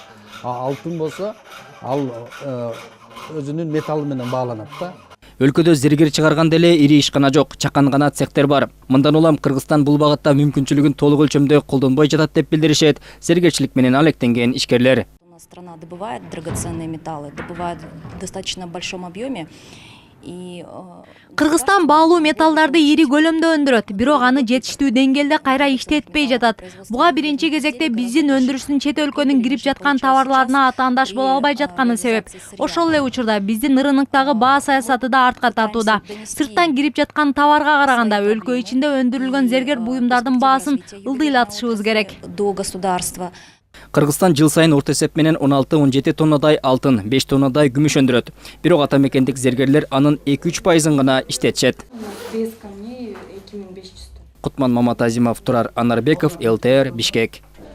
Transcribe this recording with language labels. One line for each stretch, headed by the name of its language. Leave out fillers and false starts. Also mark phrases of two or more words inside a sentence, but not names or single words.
Kyrgyz: Алтын болсо, ал өзүнүн металы менен бааланат да. Өлкөдө зергер чыгарганда эле ири ишкана жок, чакан гана цехтер бар. Мындан улам Кыргызстан бул багытта мүмкүнчүлүгүн толук өлчөмдө колдонбой жатат деп билдиришет зергерчилик менен алектенген ишкерлер.
Russian: Страна добывает драгоценные металлы, добывает в достаточно большом объеме.
Kyrgyz: Кыргызстан баалуу металлдарды ири көлөмдө өндүрөт, бирок аны жетиштүү деңгээлде кайра иштетпей жатат. Буга биринчи кезекте биздин өндүрүштүн чет өлкөнүн кирип жаткан товарларына атаандаш боло албай жатканы себеп. Ошол эле учурда биздин рыноктогу баа саясаты да артка тартууда. Сырттан кирип жаткан товарга караганда өлкө ичинде өндүрүлгөн зергер буюмдардын баасын ылдыйлатышыбыз керек.
Russian: До государства.
Kyrgyz: Кыргызстан жыл сайын орто эсеп менен 16-17 тоннадай алтын, 5 тоннадай күмүш өндүрөт. Бирок ата мекендик зергерлер анын 2-3% гана иштетишет. Кутман Маматазимов, Турар Анарбеков, ЛТР, Бишкек.